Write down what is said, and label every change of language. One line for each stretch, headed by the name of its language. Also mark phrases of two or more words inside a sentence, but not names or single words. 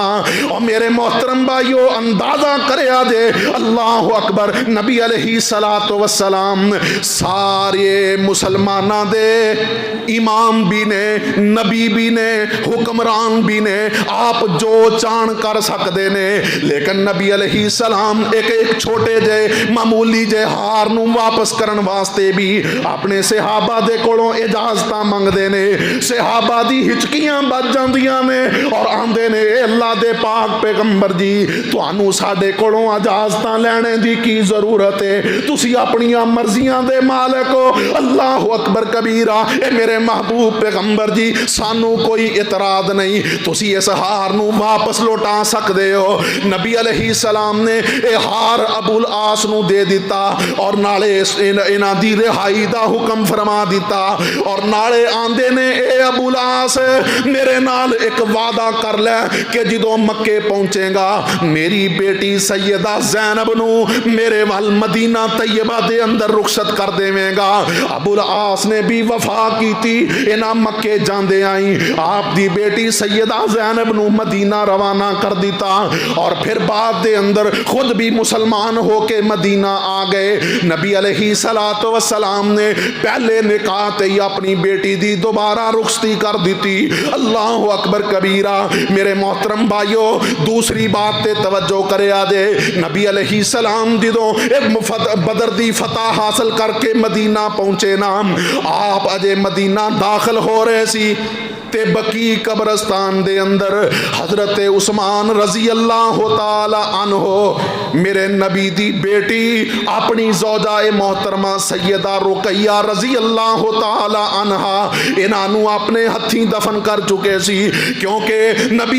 Punjabi: اور میرے محترم بھائیو اندازہ کریا دے،
Arabic: اللہ اکبر،
Punjabi: نبی
Arabic: علیہ السلام
Punjabi: سارے مسلمانہ دے امام بھی نے، نبی بھی نے، حکمران بھی نے، آپ جو چان کر سکتے نے، لیکن نبی علیہ السلام ایک چھوٹے جے معمولی جے ہار نو واپس کرن واسطے بھی اپنے صحابہ دے کولوں اجازتاں منگ دے نے۔ صحابہ دی ہچکیاں بچ جاندیاں نے اور آندے نے اے اللہ دے پاک پیغمبر جی تانوں ساڈے کولوں اجازتاں لینے دی کی ضرورت ہے، تسی اپنی مرضیاں دے مالک ہو۔
Arabic: اللہ اکبر کبیرہ۔
Punjabi: اے میرے محبوب پیغمبر جی سانو کوئی اعتراض نہیں، تسی اس ہار نو واپس لوٹا سکدے ہو۔ نبی
Arabic: علیہ السلام
Punjabi: نے اے ہار ابو العاص نو دے دیتا اور نالے انہاں دی رہائی دا حکم فرما دیتا، اور نالے آندے نے اے ابو العاص میرے نال ایک وعدہ کر لے کہ جدوں مکے پہنچے گا میری بیٹی سیدہ زینب نو میرے وال مدینہ طیبہ دے اندر رخصت کر دیویں گا۔
Urdu: ابو العاص نے بھی وفا کی تھی،
Punjabi: انہاں مکے جاندے آئیں، آپ دی بیٹی سیدہ زینب نو مدینہ روانہ کر دیتا، اور پھر بعد دے اندر خود بھی مسلمان ہو کے مدینہ آ گئے۔ نبی
Arabic: علیہ السلام
Punjabi: نے پہلے نکاح تے ہی اپنی بیٹی دی دوبارہ رخصتی کر دیتی۔
Arabic: اللہ اکبر کبیرہ۔
Punjabi: میرے محترم بھائیو دوسری بات تے توجہ کریا دے، نبی
Arabic: علیہ السلام
Punjabi: جدوں بدر دی فتح حاصل کر کے مدینہ پہنچے نا، آپ اجے مدینہ داخل ہو رہے سی تے بقی قبرستان دے اندر حضرت عثمان
Arabic: رضی اللہ تعالی
Punjabi: عنہ میرے نبی دی بیٹی اپنی زوجہ محترمہ سیدہ رقیہ
Arabic: رضی اللہ تعالی عنہا
Punjabi: انہوں اپنے ہتھیں دفن کر چکے سی، کیونکہ نبی